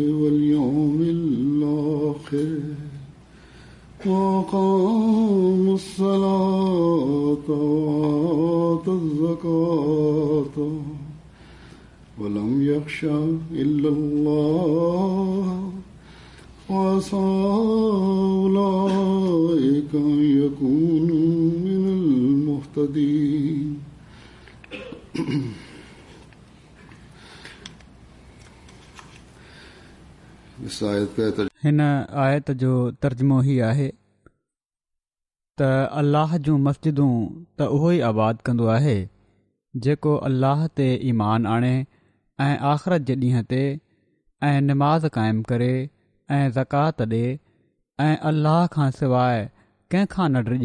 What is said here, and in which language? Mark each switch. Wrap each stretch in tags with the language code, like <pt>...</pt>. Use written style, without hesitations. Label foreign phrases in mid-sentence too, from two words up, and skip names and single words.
<ar>والیوم الآخر وأقام الصلاة وآتى الزكاة ولم يخش إلا الله فعسى أولئك أن يكونوا من المهتدين.</ar> <sd>हिन आयत जो तर्जुमो ही आहे त अल्लाह जूं मस्जिदूं त उहो ई आबाद कंदो आहे जेको अल्लाह ते ईमान आणे ऐं आख़िरत जे ॾींहं ते ऐं निमाज़ क़ाइमु करे ऐं ज़कात ॾे ऐं अल्लाह खां सवाइ कंहिंखां न डिॼे।</sd>